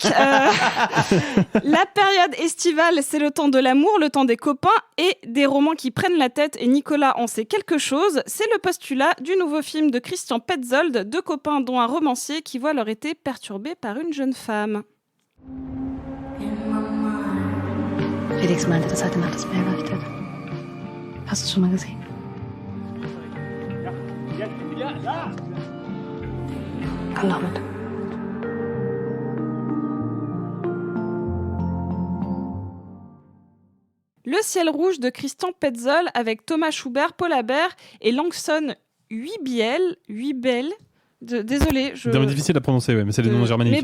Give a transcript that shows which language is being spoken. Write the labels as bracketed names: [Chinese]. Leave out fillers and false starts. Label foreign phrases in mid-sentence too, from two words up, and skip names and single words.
[French] La période estivale, c'est le temps de l'amour, le temps des copains et des romans qui prennent la tête. Et Nicolas en sait quelque chose. C'est le postulat du nouveau film de Christian Petzold, deux copains dont un romancier qui voit leur été perturbé par une jeune femme. [German] Felix meinte, das hatte Mattes mir erleuchtet. Hast du es schon mal gesehen? Komm doch mit. [French] Le ciel rouge de Christian Petzold avec Thomas Schubert, Paul Habert et Langston Hübel. Désolé. C'est difficile à prononcer, ouais, mais c'est les noms germaniques.